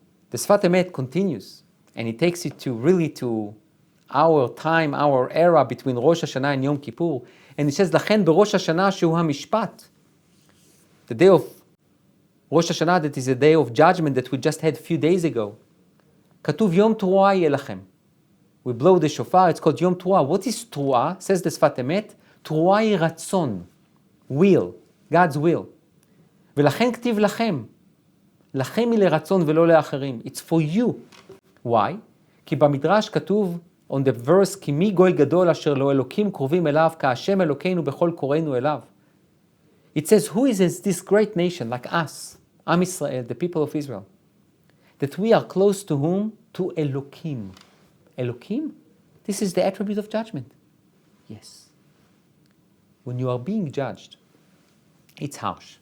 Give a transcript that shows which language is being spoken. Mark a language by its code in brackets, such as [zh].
[en] The Sfat Emet continues, and it takes it to our time, our era between Rosh Hashanah and Yom Kippur, and it says, [he] לכן בראש השנה שהוא המשפט, [en] the day of Rosh Hashanah, that is a day of judgment that we just had a few days ago. [he] כתוב יום תרועה יהיה לכם. [en] We blow the shofar, it's called Yom Teruah. What is Teruah? Says the Sfat Emet, Teruah [he] היא רצון, [en] will, God's will. [he] ולכן כתיב לכם, לכם היא לרצון ולא לאחרים. [en] It's for you. Why? [he] כי במדרש כתוב, [en] on the verse, [he] כי מי גוי גדול אשר לא אלוקים קרובים אליו, כהשם אלוקינו בכל קוראינו אליו. [en] It says, who is this great nation like us, Am Israel, the people of Israel, that we are close to whom? To Elokim. Elokim? This is the attribute of judgment. Yes. When you are being judged, it's harsh.